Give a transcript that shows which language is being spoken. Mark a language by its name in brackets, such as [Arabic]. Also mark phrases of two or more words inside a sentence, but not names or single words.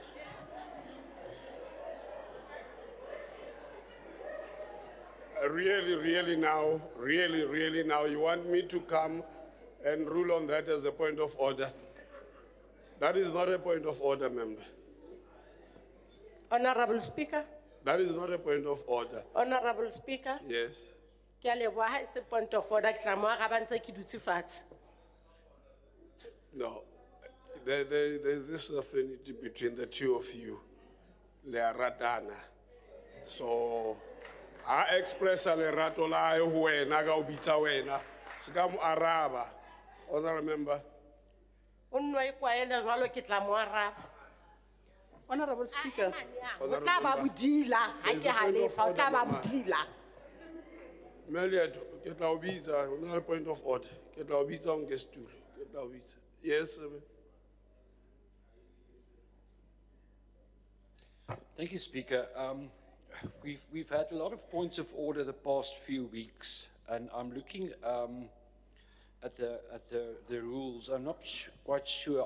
[English] Really now, you want me to come and rule on that as a point of order? That is not a point of order, member. Honorable Speaker, That is not a point of order. Honorable Speaker, Yes. [Southern Sotho] ke a leboha ha e se [English] point of order, [Southern Sotho] ke tla mo araba ntse ke dutse fatshe. [English] No. There's this affinity between the two of you. [Southern Sotho] Le a ratana. So, [English] I express a [Southern Sotho] lerato la ho wena ka o bitsa wena. Seka mo araba. Honorable member. O nno e kwaela jwalo ke tla mo araba. [English] Honorable Speaker, [Southern Sotho] O tla ba bodila, ha ke halefa, o tla ba bodila. Meliato, ke tla o bitsa, ho na le [English] point of order. [Southern Sotho] Ke tla o bitsa o nke stool. Ke tla o bitsa. [English] Yes, sir. Thank you, Speaker. We've had a lot of points of order the past few weeks, and I'm looking at the rules. I'm not quite sure.